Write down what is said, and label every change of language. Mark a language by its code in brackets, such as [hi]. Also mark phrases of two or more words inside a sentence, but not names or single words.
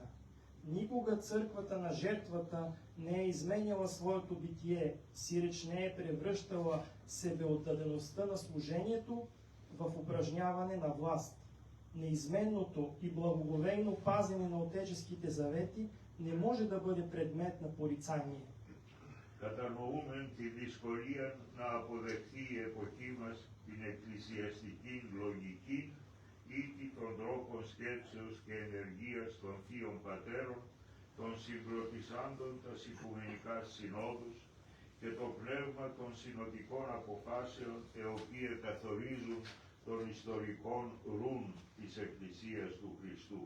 [bg] Никога църквата на жертвата не е изменяла своето битие, сиреч не е превръщала себеотдадеността на служението в упражняване на власт. Неизменното и благоговейно пазене на отеческите завети не може да бъде предмет на порицание. [el] Κατανοούμε τη δυσκολία να αποδεχθεί η εποχή μας την εκκλησιαστική λογική ή των τρόπων σκέψεως και ενεργείας των θείων πατέρων, των συγκροτησάντων τας οικουμενικά συνόδους και το πνεύμα των συνοδικών αποφάσεων οι οποίες καθορίζουν των ιστορικών ρουν της Εκκλησίας του Χριστού.